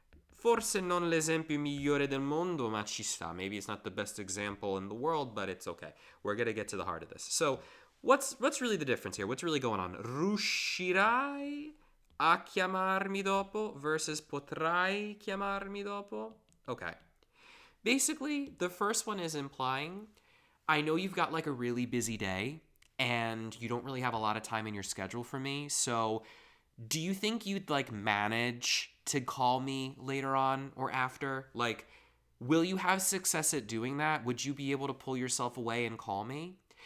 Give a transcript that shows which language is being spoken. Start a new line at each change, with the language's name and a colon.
Italian: Forse non l'esempio migliore del mondo, ma ci sta.
English: Maybe it's not the best example in the world, but it's okay. We're going to get to the heart of this. So, what's really the difference here? What's really going on?
Italian: Riuscirai a chiamarmi dopo versus potrai chiamarmi dopo?
English: Okay. Basically, the first one is implying, I know you've got like a really busy day and you don't really have a lot of time in your schedule for me, so do you think you'd like manage to call me later on or after? Like, will you have success at doing that? Would you be able to pull yourself away and call me?